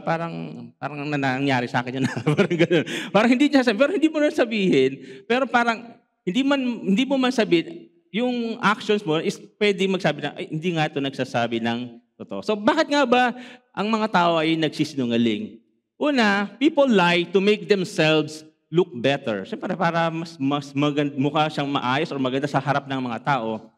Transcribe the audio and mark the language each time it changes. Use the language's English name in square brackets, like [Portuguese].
[Filipino] Parang nangyari sa akin yun. Parang ganun. Parang hindi niya sabihin, pero hindi mo na sabihin, pero parang hindi mo man sabihin, yung actions mo is pwede magsabi na, ay, hindi nga ito nagsasabi ng totoo. So bakit nga ba ang mga tao ay nagsisinungaling? Una, [English] people lie to make themselves look better. [Filipino] Siyempre, para mas maganda, mukha siyang maayos or maganda sa harap ng mga tao.